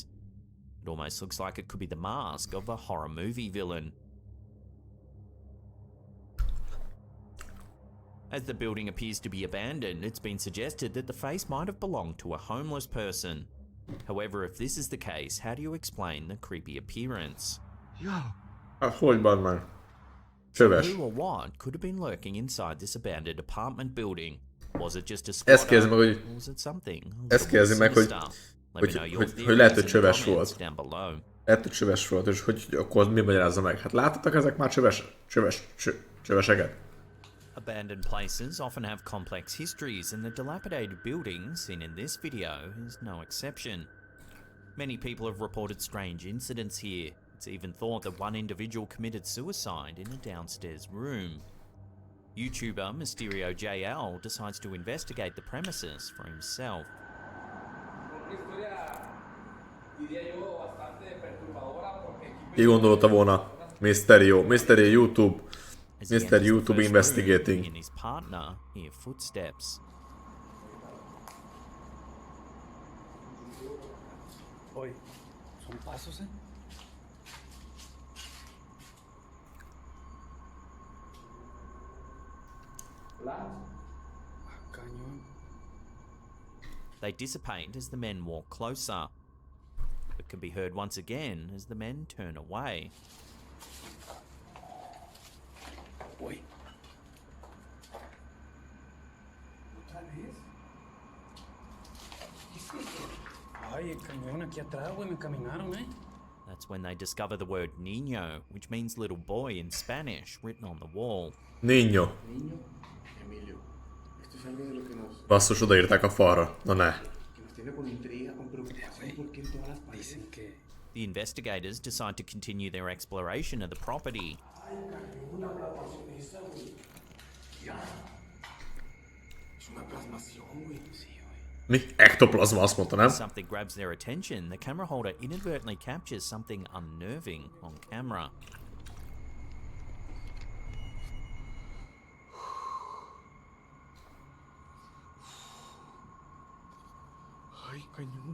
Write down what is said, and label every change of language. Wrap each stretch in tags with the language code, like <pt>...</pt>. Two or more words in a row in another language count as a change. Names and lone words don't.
<en>It almost looks like it could be the mask of a horror movie villain. As the building appears to be abandoned, it's been suggested that the face might have belonged to a homeless person. However, if this is the case, how do you explain the creepy appearance?</en> <hu>Yo. Hát hogy van már? Csöves.</hu> <en>Who or what could have been lurking inside this abandoned apartment building? Was it just a</en> <hu>Ezt kérdezi</hu> <en>squatter,</en> <hu>meg, hogy...</hu> <en>or was it something a</en> <hu>Ezt</hu> <en>little</en> <hu>kérdezi meg, hogy...</hu> <en>sinister? Let me know your</en> <hu>Hogy</hu> <en>theories</en> <hu>lehet, hogy</hu> <en>in the</en> <hu>csöves</hu> <en>comments</en> <hu>volt.</hu> <en>down below.</en> <hu>Lehet, hogy csöves volt, és hogy akkor mi magyarázza meg? Hát láttatok ezek már csöveseket?</hu> <en>Abandoned places often have complex histories, and the dilapidated building seen in this video is no exception. Many people have reported strange incidents here. It's even thought that one individual committed suicide in a downstairs room. YouTuber Mysterio JL decides to investigate the premises for himself.</en> <hu>Ki gondolta volna? Mysterio YouTube.</hu> <en>As he Mr. enters the YouTube first investigating. room, he and his partner hear footsteps.</en> <es>Oye, son pasos, ¿eh? Cañón.</es> <en>They dissipate as the men walk closer, but can be heard once again as the men turn away.</en> <es>Oye. ¿Otra vez? ¿Qué es eso? Ay, el cañón aquí atrás, güey, me caminaron, ¿eh?</es> <en>That's when they discover the word niño, which means little boy in Spanish, written on the wall.</en> <es>Niño. Niño, Emilio, esto es algo de lo que</es> <hu>Basszus, odaírták a falra. Na ne.</hu> <es>nos tiene con intriga, con preocupación, porque en todas las paredes. Dicen que...</es> <en>The investigators decide to continue their exploration of the property.</en> <es>Es una plasmación, güey. Sí, güey.</es> <hu>Mi? Ektoplazma azt mondta, nem?</hu> <en>Something grabs their attention. The camera holder inadvertently captures something unnerving on camera.</en> <es>Ay, cañón.</es>